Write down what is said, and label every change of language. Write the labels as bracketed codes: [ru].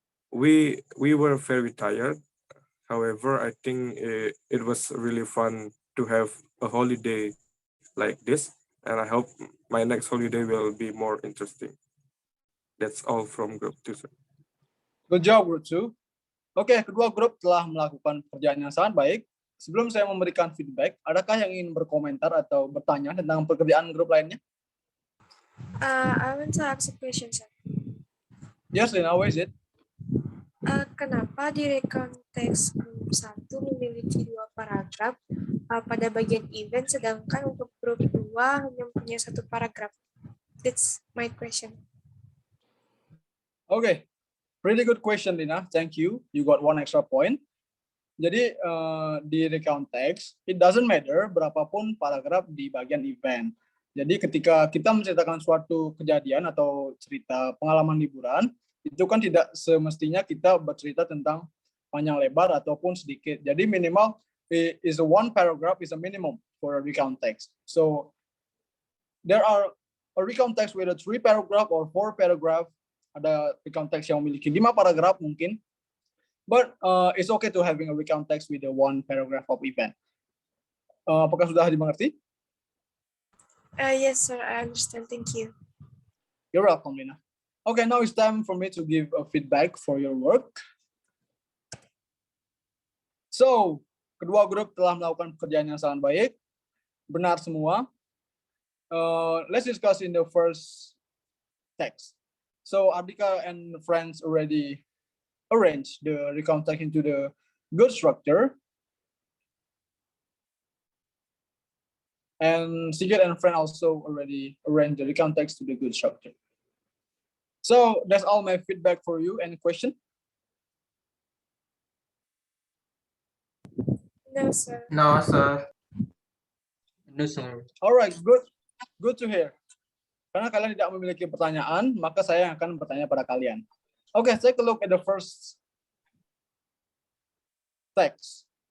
[en] We were very tired. However, I think it was really fun to have a holiday like this, and I hope my next holiday will be more interesting. That's all from Group 2, sir. Good job, Group 2. [id] Oke, kedua grup telah melakukan pekerjaan yang sangat baik. Sebelum saya memberikan feedback, adakah yang ingin berkomentar atau bertanya tentang pekerjaan grup lainnya? [en] I want to ask a question, sir. Yes, Lina, what is it? [id] Kenapa di recount teks grup 1 memiliki 2 paragraf pada bagian event, sedangkan untuk grup 2 hanya punya 1 paragraf? [en] That's my question. Okay, pretty good question, Lina. Thank you. You got 1 extra point. [id] Jadi di recount text, [en] it doesn't matter [id] berapapun paragraf di bagian event. Jadi ketika kita menceritakan suatu kejadian atau cerita pengalaman liburan, itu kan tidak semestinya kita bercerita tentang panjang lebar ataupun sedikit. Jadi minimal [en] is a one paragraph is a minimum for a recount text. So there are a recount text with a 3 paragraph or 4 paragraph. [id] Ada recount text yang memiliki 5 paragraf mungkin. [en] But it's okay to having a recount text with a 1 paragraph of event. [id] Apakah sudah dimengerti? [en] Yes, sir, I understand. Thank you. You're welcome, Lina. Okay, now it's time for me to give a feedback for your work. [id] So, kedua grup telah melakukan pekerjaan yang sangat baik. Benar semua. [en] Let's discuss in the first text. So, Ardika and friends already arranged the recount text into the good structure. And Sigit and friend also already arranged the recount text to the good structure. So, that's all my feedback for you. Any question? No, sir. No, sir. No, sir. All right, good to hear. [id] Karena kalian tidak memiliki pertanyaan, maka saya yang akan bertanya pada kalian. [en] Okay, take a look at the first text.